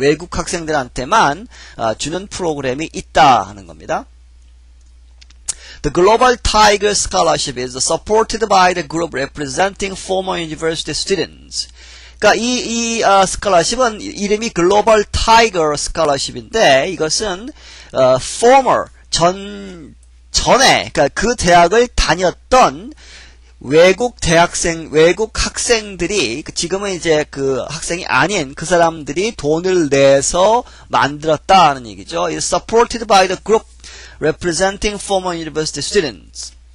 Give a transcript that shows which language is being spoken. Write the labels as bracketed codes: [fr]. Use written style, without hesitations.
[ko] 외국 학생들한테만 주는 프로그램이 있다 하는 겁니다. [en] The Global Tiger Scholarship is supported by the group representing former university students. [ko] 그러니까 이 스칼러십은 이름이 글로벌 타이거 스칼러십인데 이것은 former 전에 그러니까 그 대학을 다녔던 외국 학생들이 지금은 이제 그 학생이 아닌 그 사람들이 돈을 내서 만들었다는 얘기죠. [en] It's supported by the group representing former university students.